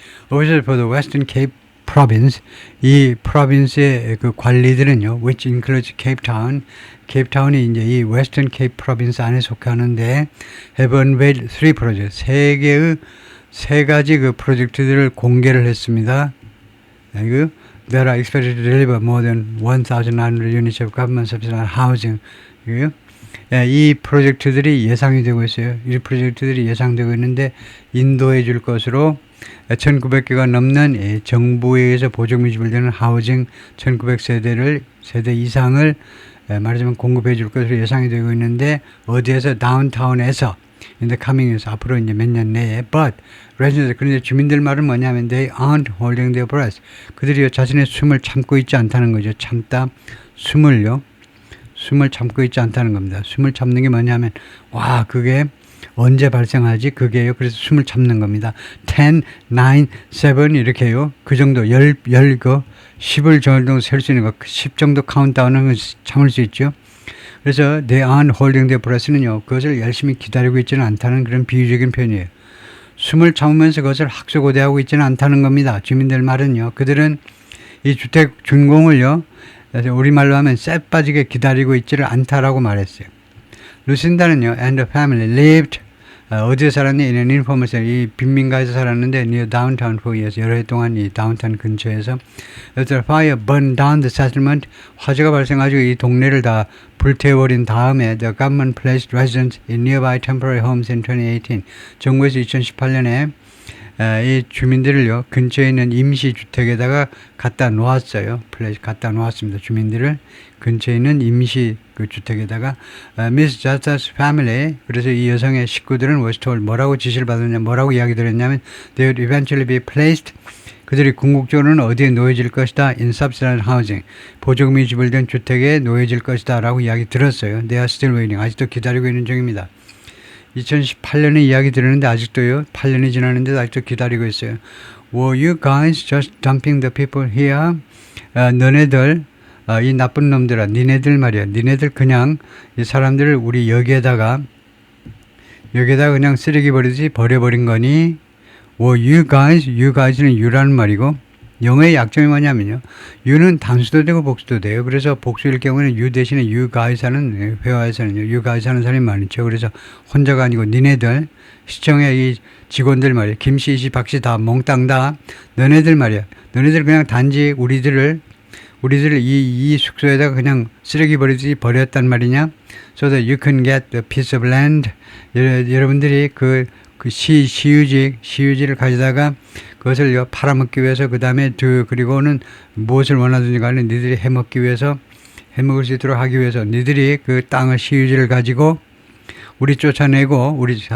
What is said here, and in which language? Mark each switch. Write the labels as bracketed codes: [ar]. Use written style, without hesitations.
[en] Officials for the Western Cape Province [ko] 이 프로빈스의 그 관리들은요, [en] which includes Cape Town. [ko] Cape Town이 이제 이 Western Cape Province 안에 속하는데 [en] have unveiled 3 projects [ko] 세 가지 그 프로젝트들을 공개를 했습니다. [en] They are expected to deliver more than 1,900 units of government subsidized housing. [ko] 이 프로젝트들이 예상이 되고 있어요. 이 프로젝트들이 예상되고 있는데 인도해 줄 것으로 1,900개가 넘는 정부에 의해서 보조금이 지불되는 하우징 1,900세대 이상을 말하자면 공급해 줄 것으로 예상이 되고 있는데 어디에서 다운타운에서 [en] in the coming years, [ko] 앞으로 이제 몇 년 내에. [en] But residents, [ko] 그런데 주민들 말은 뭐냐면 [en] they aren't holding their breath. [ko] 그들이 자신의 숨을 참고 있지 않다는 거죠. 참다, 숨을 참고 있지 않다는 겁니다. 숨을 참는 게 뭐냐면 와 그게 언제 발생하지? 그게요. 그래서 숨을 참는 겁니다. 10, 9, 7 이렇게요. 그 정도 10을 정도 셀 수 있는 거 10 정도 카운트다운은 참을 수 있죠. 그래서 [en] they aren't holding their breath [ko] 는요. 그것을 열심히 기다리고 있지는 않다는 그런 비유적인 표현이에요. 숨을 참으면서 그것을 학수고대하고 있지는 않다는 겁니다. 주민들 말은요. 그들은 이 주택 준공을요. 우리말로 하면 쎄 빠지게 기다리고 있지를 않다라고 말했어요. 루신다는요. [en] and the family lived [ko] 어디에 살았니? [en] in an informal [ko] 이 빈민가에서 살았는데 [en] near downtown [ko] 포이에서 여러 해 동안 이 다운타운 근처에서 [en] after fire burned down the settlement [ko] 화재가 발생하고 이 동네를 다 불태워버린 다음에 [en] the government placed residents in nearby temporary homes in 2018 [ko] 정부에서 2018년에 이 주민들을요 근처에 있는 임시주택에다가 갖다 놓았어요. 갖다 놓았습니다. 주민들을 근처에 있는 임시 그 주택에다가 [en] Miss Jasta's family [ko] 그래서 이 여성의 식구들은 [en] was told [ko] 뭐라고 지시를 받았냐 뭐라고 이야기 들었냐면 [en] they would eventually be placed [ko] 그들이 궁극적으로는 어디에 놓여질 것이다 [en] in subsidized housing [ko] 보조금이 지불된 주택에 놓여질 것이다 라고 이야기 들었어요. [en] They are still waiting [ko] 아직도 기다리고 있는 중입니다. 2018년에 이야기 들었는데 아직도요 8년이 지났는데도 아직도 기다리고 있어요. [en] Were you guys just dumping the people here? [ko] 너네들 이 나쁜 놈들아 니네들 말이야 니네들 그냥 이 사람들을 우리 여기에다가 그냥 쓰레기 버리듯이 버려버린 거니? [en] Were you guys [ko] 는 you라는 말이고 영어의 약점이 뭐냐면요. you는 단수도 되고 복수도 돼요. 그래서 복수일 경우에는 you 대신에 you guys 하는 회화에서는요. you guys 하는 사람이 많죠. 그래서 혼자가 아니고 니네들 시청의 이 직원들 말이야. 김씨, 이씨, 박씨 다 몽땅 다 너네들 말이야. 너네들 그냥 단지 우리들을 이 숙소에다가 그냥 쓰레기 버리듯이 버렸단 말이냐. [en] So that you can get a piece of land. [ko] 여러분들이 그 시유지를 가져다가 그것을 팔아먹기 위해서 그 다음에 그리고는 무엇을 원하든지 간에 니들이 해먹기 위해서 해먹을 수 있도록 하기 위해서 니들이 그 땅을 시유지를 가지고 우리 쫓아내고